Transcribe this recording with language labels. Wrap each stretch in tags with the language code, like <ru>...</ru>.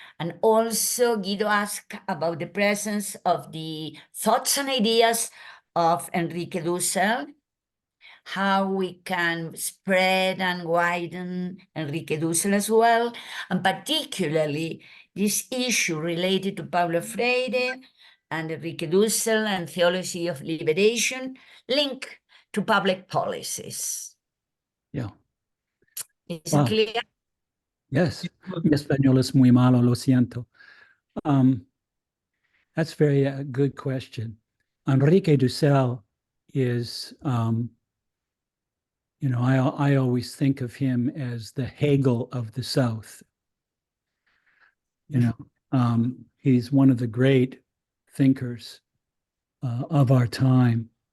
<en>And also Guido asked about the presence of the thoughts and ideas of Enrique Dussel, how we can spread and widen Enrique Dussel as well, and particularly this issue related to Paulo Freire and Enrique Dussel and theology of liberation linked to public policies. Yeah. Is Wow. it clear? Yes.</en> <es>Mi español es muy malo, lo siento.</es> <en>That's very good question. Enrique Dussel is, you know, I always think of him as the Hegel of the South. You know, he's one of the great thinkers of our time.</en>